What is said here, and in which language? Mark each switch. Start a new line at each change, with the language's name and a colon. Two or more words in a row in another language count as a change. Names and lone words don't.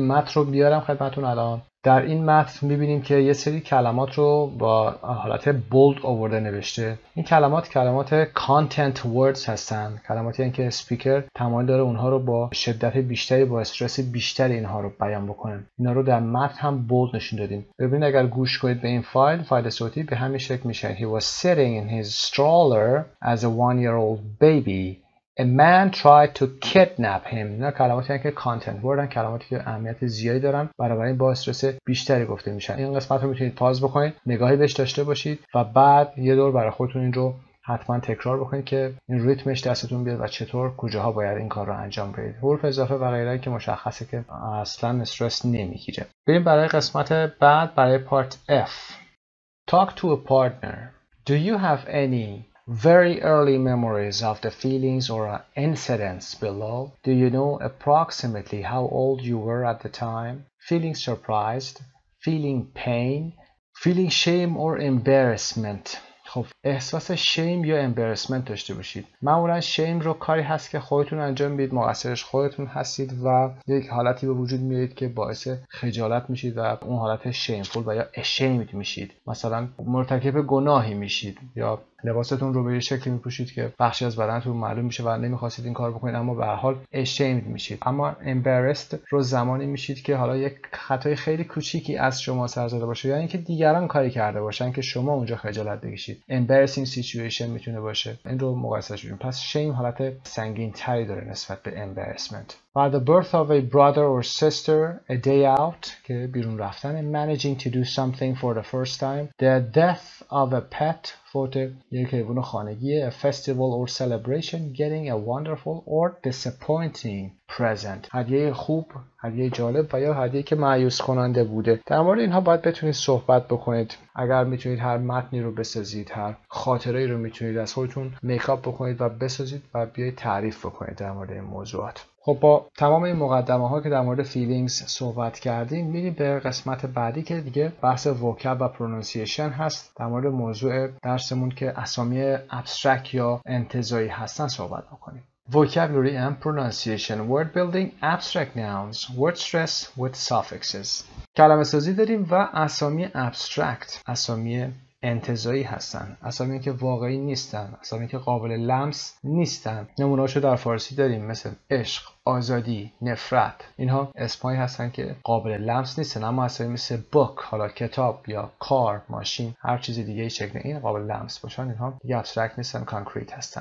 Persian: متن رو بیارم خدمتتون الان. در این متن می‌بینیم که یه سری کلمات رو با حالت بولد آورده نوشته. این کلمات
English: content words
Persian: هستن. کلماتی هستن که اسپیکر تمایل داره اونها رو با شدت بیشتری، با استرس بیشتری اینها رو بیان بکنه. اینا رو در متن هم بولد نشون دادیم. ببینید اگر گوش کنید به این فایل صوتی به همین شکل میشه.
English: He was sitting in his stroller as a one-year-old baby. A man tried to kidnap him.
Persian: اینا کلماتی هستن که
English: content word،
Persian: کلماتی که اهمیت زیادی دارن، بنابراین با استرس بیشتری گفته میشن. این قسمت رو میتونید پاز بکنید، نگاهی بهش داشته باشید و بعد یه دور برای خودتون این رو حتما تکرار بکنید که این ریتمش دستتون بیاد و چطور کجاها باید این کار رو انجام بدید. حروف اضافه و غیره که مشخصه که اصلا استرس نمیگیره. بریم برای قسمت بعد، برای پارت F.
English: Talk to a partner. Do you have any very early memories of the feelings or incidents below? Do you know approximately how old you were at the time? Feeling surprised, feeling pain, feeling shame or embarrassment.
Persian: خب احساس شیم یا امبرسمنت داشته باشید. معمولا شیم رو کاری هست که خودتون انجام بدید، مقصرش خودتون هستید و یک حالتی به وجود میارید که باعث خجالت میشید و اون حالت شیمفول و یا ashamed میشید. مثلا مرتکب گناهی میشید یا لباستون رو به یه شکلی میپوشید که بخشی از بدنتون معلوم میشه و نمیخواستید این کار بکنید اما به هر حال ashamed میشید. اما embarrassed رو زمانی میشید که حالا یک خطای خیلی کوچیکی از شما سر زده باشه یا اینکه دیگران کاری کرده باشن که شما اونجا خجالت بکشید.
English: embarrassing situation
Persian: میتونه باشه. این رو مقایسهش کنیم. پس shame حالت سنگین تری داره نسبت به embarrassment.
English: By the birth of a brother or sister, a day out
Persian: که بیرون رفتن,
English: managing to do something for the first time, the death of a pet
Persian: فوت یک حیوان خانگی,
English: a festival or celebration, getting a wonderful or disappointing present.
Persian: هدیه خوب، هدیه جالب و یا هدیه که مایوس کننده بوده. در مورد اینها باید بتونید صحبت بکنید. اگر میتونید هر متنی رو بسازید، هر خاطره‌ای رو میتونید از خودتون میکاپ بکنید و بسازید و بیایید تعریف بکنید در مورد این موضوعات. خب با تمام این مقدمه ها که در مورد feelings صحبت کردیم میریم به قسمت بعدی که دیگه بحث وکب و پرونانسیشن هست. در مورد موضوع درسمون که اسامی ابسترکت یا انتزاعی هستن صحبت میکنیم.
English: Vocabulary and pronunciation, word building, abstract nouns, word stress with suffixes.
Persian: کلمه سازی داریم و اسامی ابسترکت، اسامی انتزاعی هستن، اسامی که واقعی نیستن، اسامی که قابل لمس نیستن. نمونه‌هاشو در فارسی داریم مثل عشق، آزادی، نفرت. اینها اسمایی هستن که قابل لمس نیستن، اما اسامی مثل book، حالا کتاب یا کار، ماشین، هر چیز دیگه ای شکل این قابل لمس باشن، اینها دیگه ابسترکت نیستن، کانکریت هستن.